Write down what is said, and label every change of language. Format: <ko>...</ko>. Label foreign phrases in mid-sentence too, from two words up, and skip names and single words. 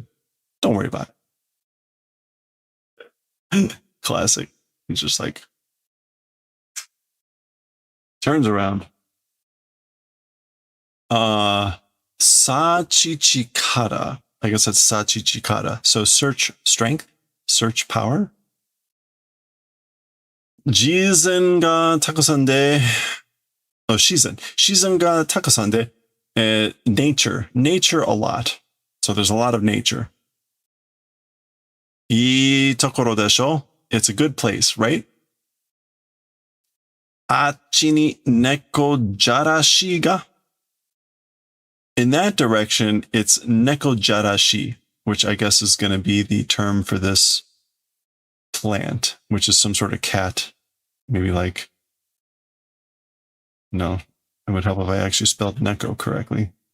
<en>Don't worry about it. Classic. He's just like, turns around.</en> <ja>Sachichikara.</ja> <en>I guess that's Sachichikara. So search strength, search power.</en> <ja>じぜんがたくさんで. Oh, Shizen. 自然がたくさんで.</ja> <en>Nature a lot. So there's a lot of nature.</en> <ja>いいところでしょ.</ja> <en>It's a good place, right?</en> <ja>あっちに猫じゃらしが.</ja> <en>In that direction, it's</en> <ja>猫じゃらし,</ja> <en>which I guess is going to be the term for this plant, which is some sort of cat. Maybe like, no, it would help if I actually spelled neko correctly.</en>